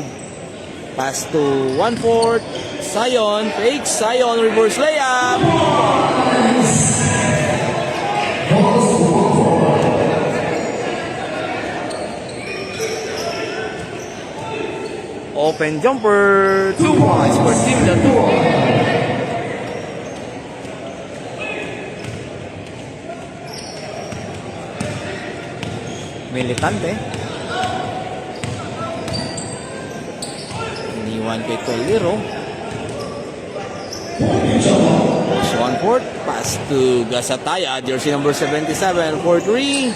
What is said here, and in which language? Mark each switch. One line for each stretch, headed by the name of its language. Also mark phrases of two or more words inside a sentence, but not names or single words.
English: Pass to 1-4. Sayon. Fake. Sayon. Reverse layup. Open jumper. 2 points for team Datuon. Militante.
Filipino: Iniwan kay Tolero.
English: Post 1-4. Pass to Gasataya. Jersey number 77. 4-3.